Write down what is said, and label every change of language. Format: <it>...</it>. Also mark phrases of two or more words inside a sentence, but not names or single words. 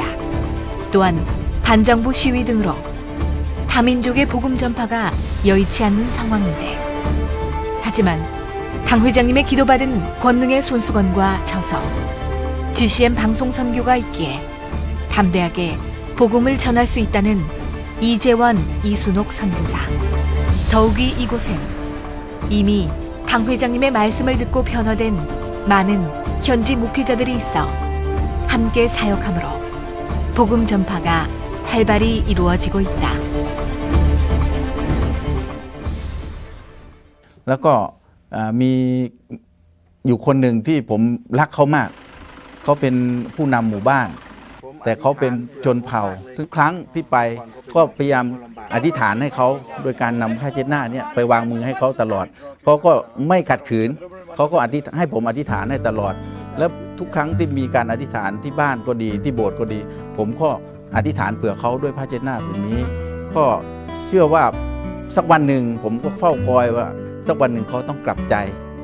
<ko>또한 반정부 시위 등으로 다민족의 복음 전파가 여의치 않는 상황인데 하지만 당 회장님의 기도받은 권능의 손수건과 저서 GCM 방송 선교가 있기에 담대하게 복음을 전할 수 있다는 이재원, 이순옥 선교사. 더욱이 이곳엔 이미 당 회장님의 말씀을 듣고 변화된 많은 현지 목회자들이 있어 함께 사역함으로 복음 전파가 활발히 이루어지고 있다.</ko> <th>แล้วก็มีอยู่คนหนึ่งที่ผมรักเขามากเขาเป็นผู้นำหมู่บ้านแต่เขาเป็นชนเผ่า ทุกครั้งที่ไปก็พยายามอธิษฐานให้เขาโดยการนำผ้าเช็ดหน้าเนี่ยไปวางมือให้เขาตลอดเขาก็ไม่ขัดขืนเขาก็ให้ผมอธิษฐานให้ตลอดแล้วทุกครั้งที่มีการอธิษฐานที่บ้านก็ดีที่โบสถ์ก็ดีผมก็อธิษฐานเผื่อเขาด้วยผ้าเช็ดหน้าผืนนี้ก็เชื่อว่าสักวันหนึ่งผมก็เฝ้าคอยว่าสักวันหนึ่งเขาต้องกลับใจ</th>